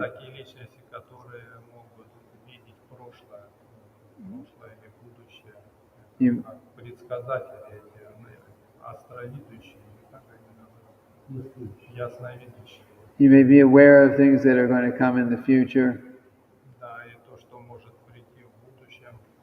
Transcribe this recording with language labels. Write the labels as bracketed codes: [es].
[ru] такие личности, которые могут видеть прошлое или будущее. [en] You- [ru] Как предсказатели эти, астровидящие, как они называют? Ясновидящие. [en] You may be aware of things that are going to come in the future. [ru] Да, и то, что может прийти в будущем.